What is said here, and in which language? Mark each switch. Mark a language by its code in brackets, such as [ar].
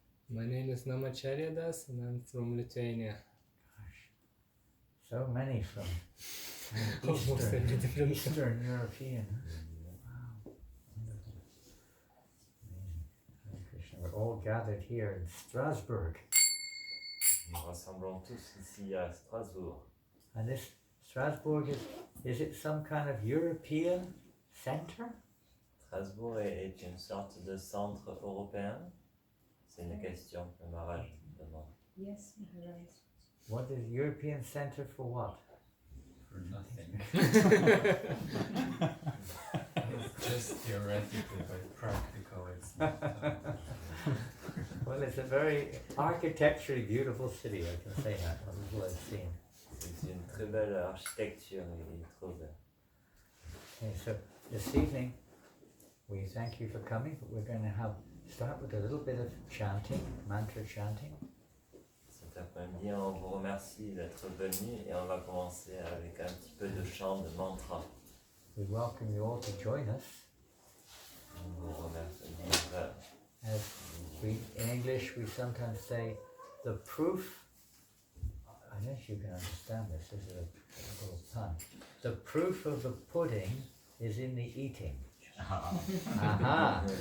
[en] My name is Namacharya Das and I'm from Lithuania. So many from Almost every different. Eastern European. Wow. Wonderful. Amazing. Hare Krishna. We're all gathered here in Strasbourg. [fr] Nous rassemblons tous ici à Strasbourg. [en] And this Strasbourg is it some kind of European center? [fr] Strasbourg est une sorte de centre européen. C'est une question que Maharaj demande. [en] Yes, Maharaj. What is European center for what? For nothing. It's just theoretical, but practical it's not. Well, it's a very architecturally beautiful city, I can say that, from what I've seen. [fr] C'est une très belle architecture et trop belle. [en] Okay, so this evening, we thank you for coming, but we're going to start with a little bit of chanting, mantra chanting. [fr] Cet après-midi, on vous remercie d'être venus et on va commencer avec un petit peu de chant de mantra. [en] We welcome you all to join us. [fr] On vous remercie. [en] As in English, we sometimes say, the proof, I don't know if you can understand this, this is a little pun. The proof of the pudding is in the eating. Aha!